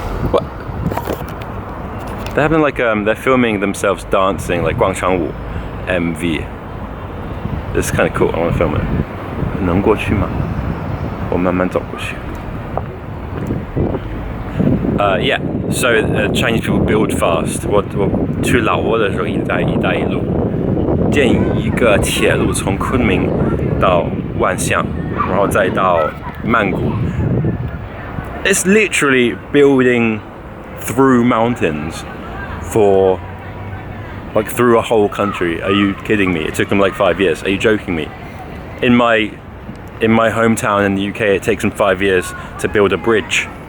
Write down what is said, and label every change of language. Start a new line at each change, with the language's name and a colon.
English: What? They're having like they're filming themselves dancing like 广场舞 MV. This is kind of cool. I want to film it.
Chinese: 能过去吗？我慢慢走过去。
English: Yeah. So Chinese people build fast.
Chinese: 我去老挝的时候，一带一路，建一个铁路从昆明到万象，然后再到曼谷。
English: It's literally building through mountains for like through a whole country. Are you kidding me? It took them like 5 years. Are you joking me? In my hometown in the UK, it takes them 5 years to build a bridge.